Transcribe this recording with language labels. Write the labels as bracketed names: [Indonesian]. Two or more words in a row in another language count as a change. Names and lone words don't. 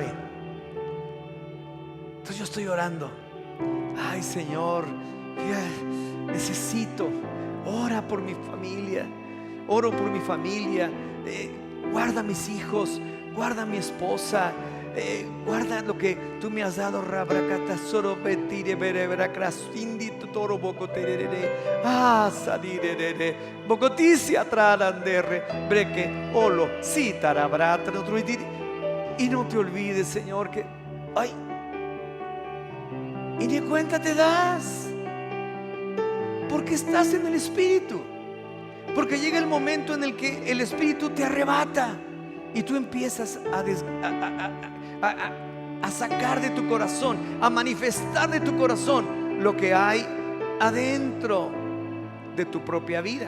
[Spanish] Entonces yo estoy orando: ay Señor, necesito, ora por mi familia, oro por mi familia, guarda a mis hijos, guarda a mi esposa, guarda lo que tú me has dado. toro bocoterere, sadirere, bocoticia tralandere, breque, olo, citarabrata, y no te olvides, Señor, que, ay, y ni cuenta te das, porque estás en el Espíritu. Porque llega el momento en el que el Espíritu te arrebata y tú empiezas a sacar de tu corazón, a manifestar de tu corazón lo que hay adentro de tu propia vida.